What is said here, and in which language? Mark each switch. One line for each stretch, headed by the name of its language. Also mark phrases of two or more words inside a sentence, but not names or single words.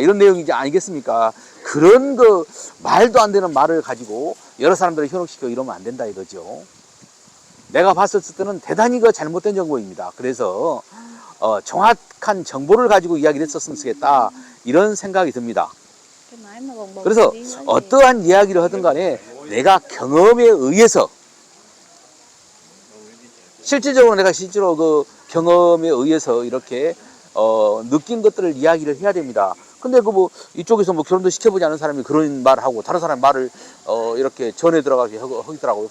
Korean: 이런 내용이지 아니겠습니까? 그런 그 말도 안 되는 말을 가지고 여러 사람들을 현혹시켜 이러면 안 된다 이거죠. 내가 봤을 때는 대단히 그 잘못된 정보입니다. 그래서 정확한 정보를 가지고 이야기를 했었으면 좋겠다. 이런 생각이 듭니다.
Vietnamese: Cái máy mà bồng bồng
Korean: 그래서
Vietnamese: tí nữa thì-
Korean: 어떠한 이야기를 하든 간에 내가 경험에 의해서 실질적으로 내가 실제로 그 경험에 의해서 이렇게 느낀 것들을 이야기를 해야 됩니다. 근데 그 뭐 이쪽에서 뭐 결혼도 시켜보지 않은 사람이 그런 말을 하고 다른 사람 말을 이렇게 전해 들어가게 하더라고요.